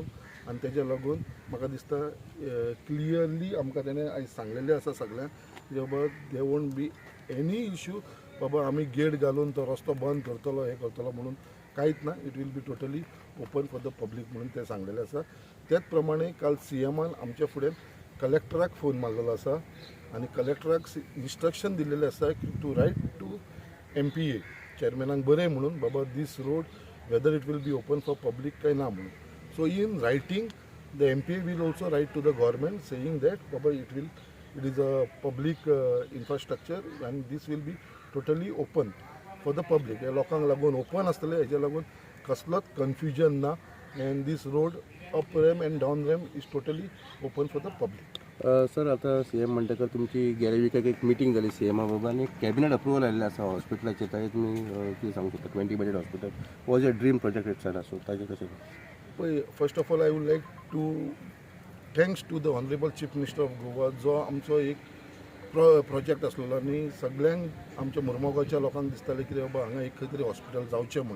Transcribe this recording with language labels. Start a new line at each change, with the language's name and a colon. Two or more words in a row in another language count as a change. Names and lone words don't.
Konkani: आनी तेज्या लागून म्हाका दिसता क्लियरली आमकां तेणें आयज सांगलेलें आसा सगळ्यांक की बाबा
English: they won't be any issue
Konkani: बाबा आमी गेट घालून तो रस्तो बंद करतलो हे करतलो म्हणून कांयच ना.
English: It will be totally open for the public
Konkani: म्हणून ते सांगलेलें आसा. त्याच प्रमाणे काल CMान आमच्या फुडें कलेक्टराक फोन मारलेलो आसा आनी कलेक्टराक इन्स्ट्रक्शन दिल्लेलें आसा की
English: to write to
Konkani: MPA चेअरमॅनाक बरें म्हणून बाबा
English: this road whether it will be open for public
Konkani: काय ना म्हणून.
English: So in writing the MPA will also write to the government saying that Baba it is a public infrastructure and this will be totally open for the public.
Konkani: या लोकांक लागून ओपन आसतलें, हेज्या लागून कसलोच कन्फ्युजन ना.
English: and this road up ramp and down ramp is totally open for the public.
Konkani: सर आता CM म्हणटकर तुमची गेल्या विकाक एक मिटींग जाली CMा बरोबर आनी
English: cabinet approval
Konkani: आयिल्लें आसा हॉस्पिटलाचेर. ताजेर तुमी कितें सांगूंक शकता?
English: 20 bedded hospital was a dream project it so
Konkani: ताजें कशें? पळय,
English: first of all I would like to thanks to the Honourable Chief Minister of Goa
Konkani: जो आमचो एक प्रोजेक्ट आसलेलो आनी सगळ्यांक आमच्या मुर्मुगांवच्या लोकांक दिसतालें की बाबा हांगा एक खंय तरी हॉस्पिटल जावचें म्हणून.